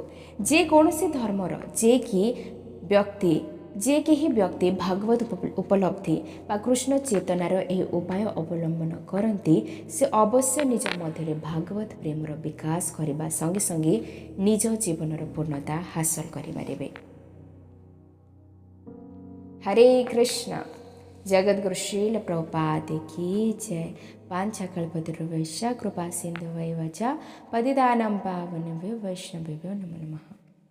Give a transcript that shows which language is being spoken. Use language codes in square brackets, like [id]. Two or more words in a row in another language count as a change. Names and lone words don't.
[or] ଯେକୌଣସି ଧର୍ମର ଯେ କେହି ବ୍ୟକ୍ତି ଭଗବତ ଉପଲବ୍ଧି ବା କୃଷ୍ଣ ଚେତନାର ଏହି ଉପାୟ ଅବଲମ୍ବନ କରନ୍ତି, ସେ ଅବଶ୍ୟ ନିଜ ମଧ୍ୟରେ ଭାଗବତ ପ୍ରେମର ବିକାଶ କରିବା ସଙ୍ଗେ ସଙ୍ଗେ ନିଜ ଜୀବନର ପୂର୍ଣ୍ଣତା ହାସଲ କରିପାରିବେ। ହରେ କୃଷ୍ଣ। [hi] जगद्गुरु श्रील प्रभुपाद की जय। [sa] वाञ्छाकल्पतरुभ्यश्च कृपा सिन्धुभ्येव च पतितानां पावनेभ्यो वैष्णवेभ्यो नमो नमः।